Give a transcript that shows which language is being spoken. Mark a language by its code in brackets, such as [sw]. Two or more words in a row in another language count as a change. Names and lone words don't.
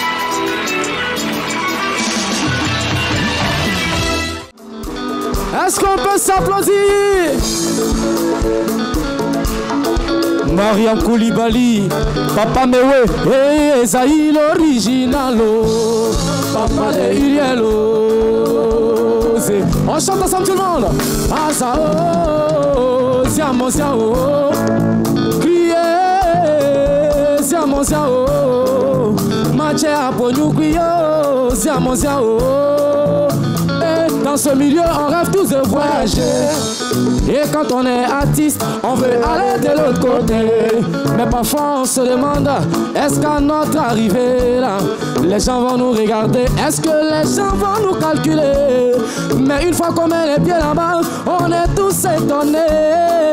[fr] Est-ce qu'on peut s'applaudir? Mariam Koulibaly, Papa Mewe, et Esaïe l'original, Papa de Uriel. On chante ensemble tout le monde. Azao, Siamo Siao, criez, Siamo Siao, Maché Aponyou Kuyo, Siamo Siao. Dans ce milieu, on rêve tous de voyager. Et quand on est artiste, on veut aller de l'autre côté. Mais parfois on se demande, est-ce qu'à notre arrivée là, les gens vont nous regarder? Est-ce que les gens vont nous calculer? Mais une fois qu'on met les pieds là-bas, on est tous étonnés.